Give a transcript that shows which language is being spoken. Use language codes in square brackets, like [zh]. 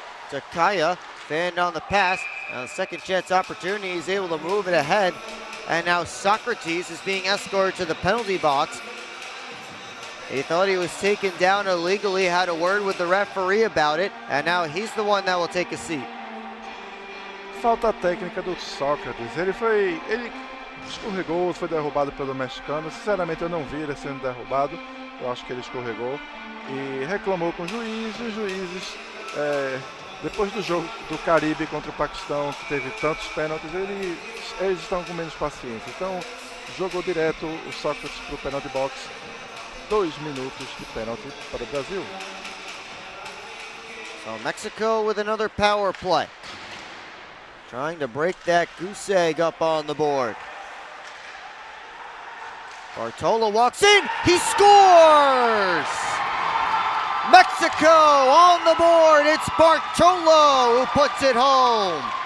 [en] Takaya fanned on the pass. Now a second chance opportunity. He's able to move it ahead. And now Socrates is being escorted to the penalty box. He thought he was taken down illegally, had a word with the referee about it, and now he's the one that will take a seat. [pt] Falta técnica do Sócrates. Ele escorregou, foi derrubado pelo mexicano. Sinceramente eu não vi ele sendo derrubado. Eu acho que ele escorregou e reclamou com o juiz. E os juízes, depois do jogo do Caribe contra o Paquistão, que teve tantos pênaltis, eles estão com menos paciência. Então jogou direto o Sócrates para o penalty box. 2 minutos de pênalti para o Brasil. [en] So Mexico with another power play. Trying to break that goose egg up on the board. Bartola walks in, he scores! Mexico on the board, it's Bartolo who puts it home.